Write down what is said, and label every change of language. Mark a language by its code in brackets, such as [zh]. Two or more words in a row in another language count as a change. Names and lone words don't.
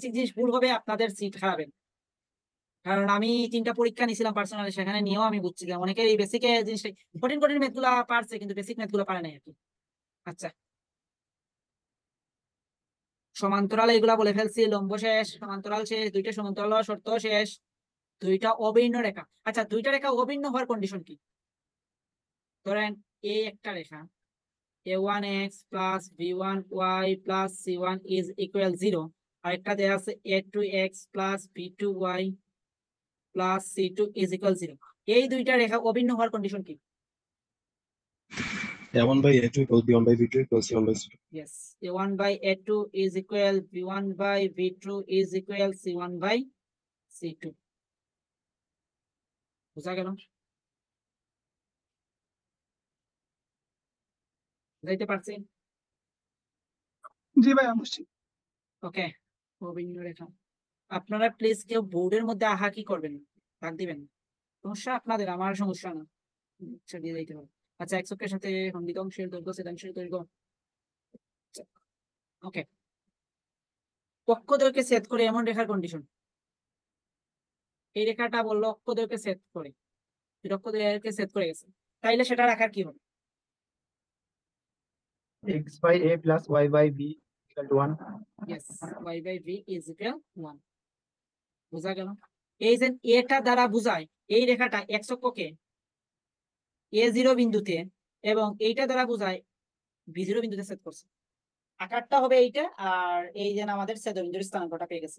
[bn] বেসিক জিনিস ভুল হবে আপনাদের সিট খারাপের। কারণ আমি 3টা পরীক্ষা নিয়েছিলাম পার্সোনালি, সেখানে নিয়েও আমি বুঝছিলাম অনেকের এই বেসিক জিনিসটা, কঠিন কঠিন ম্যাথ গুলা পারছে কিন্তু বেসিক ম্যাথ গুলো পারে নাই আর কি। আচ্ছা সমান্তরাল এগুলা বলে ফেলছি, লম্ব শেষ, সমান্তরাল শেষ, 2টা সমান্তরাল হওয়ার শর্ত শেষ, 2টা অভিন্ন রেখা। আচ্ছা 2টা রেখা অভিন্ন হওয়ার কন্ডিশন কি? ধরেন এই একটা রেখা [en] a1x plus b1y plus c1 is equal 0, [bn] আরেকটা দেয়া আছে [en] a2x plus b2y plus c2 is equal 0। [bn] এই দুইটা রেখা অভিন্ন হওয়ার কন্ডিশন কি? [en] A1 by A2 equals B1 by B2 equals C1 by C2. Yes, a1 by a2 is equal b1 by b2 is equal c1 by c2। [bn] বুঝা গেল? বুঝাইতে পারছি? জি ভাইয়া বুঝছি। ওকে, অভিন্ন রেখা। আপনারা প্লিজ কেউ বোর্ডের মধ্যে আহা কি করবেন, দাগ দিবেন। সমস্যা আপনাদের, আমার সমস্যা না, আচ্ছা দিয়ে দিতে হবে। আচ্ছা এক অক্ষের সাথে খণ্ডিত অংশের দৈর্ঘ্য ছেদাংশের দৈর্ঘ্য। ওকে, অক্ষদ্বয়কে ছেদ করে এমন রেখার কন্ডিশন। এই রেখাটা বললো অক্ষদ্বয়কে ছেদ করে, অক্ষদ্বয়কে ছেদ করে গেছে, তাইলে সেটা রাখার কি হবে? [en] X by A plus Y by B equal to 1. Yes, y by v is equal 1। [bn] বুঝা গেল? এই যে এটা দ্বারা বুঝায় এই রেখাটা x অক্ষকে a0 বিন্দুতে এবং এইটা দ্বারা বুঝায় b0 বিন্দুতে ছেদ করছে। আকারটা হবে এইটা, আর এই যে আমাদের ছেদবিন্দুর স্থানাঙ্কটা পেয়ে গেছে।